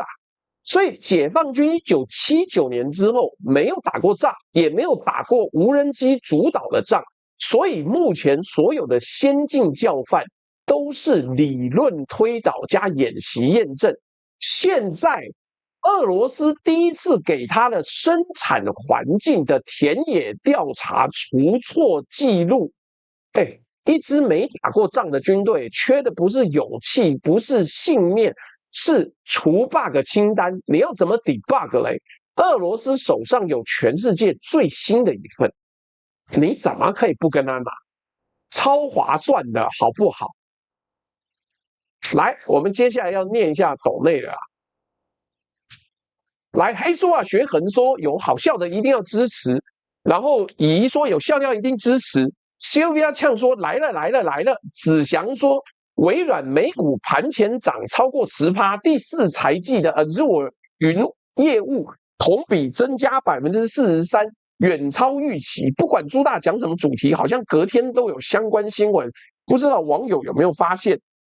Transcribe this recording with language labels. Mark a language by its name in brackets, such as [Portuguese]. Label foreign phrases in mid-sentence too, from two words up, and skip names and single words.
[Chinese] 所以解放軍1979年之後沒有打過仗，也沒有打過無人機主導的仗，所以目前所有的先進教範都是理論推導加演習驗證。現在俄羅斯第一次給他的生產環境的田野調查除錯記錄，一支沒打過仗的軍隊缺的不是勇氣，不是信念，是除 bug 清單。你要怎麼 debug 嘞？俄羅斯手上有全世界最新的一份，你怎麼可以不跟他拿？超划算的好不好？来，我們接下來要念一下抖內了啊。來，黑叔啊，學恆說有好笑的一定要支持，然後乙一說有笑料一定支持 ，Sylvia 嗆說來了，子祥說微軟美股盤前漲超過10%，第四財季的 Azure 雲業務同比增加43%，遠超預期。不管朱大講什麼主題，好像隔天都有相關新聞，不知道網友有沒有發現？